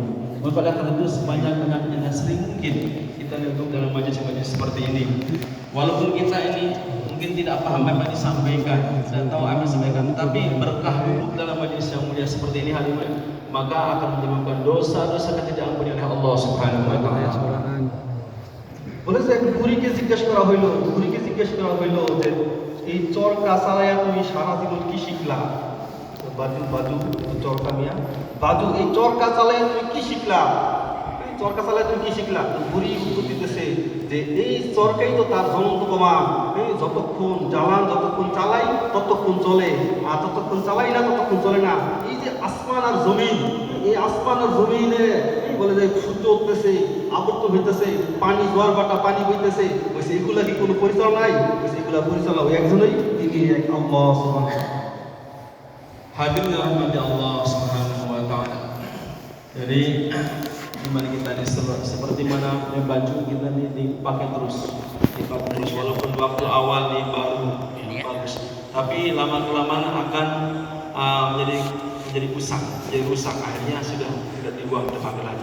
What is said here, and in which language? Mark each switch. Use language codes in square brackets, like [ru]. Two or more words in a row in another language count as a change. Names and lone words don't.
[ms] Maka karena itu sebanyak-banyaknya sering mungkin kita duduk dalam majelis-majelis seperti ini. Walaupun kita ini mungkin tidak paham apa yang disampaikan, tidak tahu apa yang disampaikan, tapi berkah duduk dalam majelis yang mulia seperti ini hadirin, maka akan menyebabkan dosa-dosa yang tidak ampuni oleh Allah [ar] سبحانه وتعالى. [bn] বলেছে এক বুড়িকে জিজ্ঞেস করা হইলো যে এই চরকা চালাইয়া তুমি সারা জীবন কি শিখলা? বাজু চরকা মিয়া বাজু এই চরকা চালাইয়া তুমি কি শিখলা? বুড়ি উত্তর দিতেছে যে এই চরকাই তো তার জ্বলন্ত প্রমাণ, যতক্ষণ চালাই ততক্ষণ চলে, আর ততক্ষণ চালাই না ততক্ষণ চলে না। এই যে আসমান আর জমিন, এই আসমান আর জমিনে বলে যে সূর্য উঠতেছে, আবর্ত হইতেছে, পানি জোয়ার বাটা পানি বইতেছে, বলছে এগুলা কি কোনো পরিচালনা নাই? বলছে এগুলা পরিচালনা ওই একজনই, তিনি এক আল্লাহ সুবহানাহু। [ms] Hadirin rahmati Allah [ar] سبحانه وتعالى. [ms] Jadi iman kita ini seperti mana baju kita ini dipakai terus walaupun waktu awal ini baru bagus, tapi lama kelamaan akan menjadi rusak, akhirnya sudah tidak dibuang, dipakai lagi.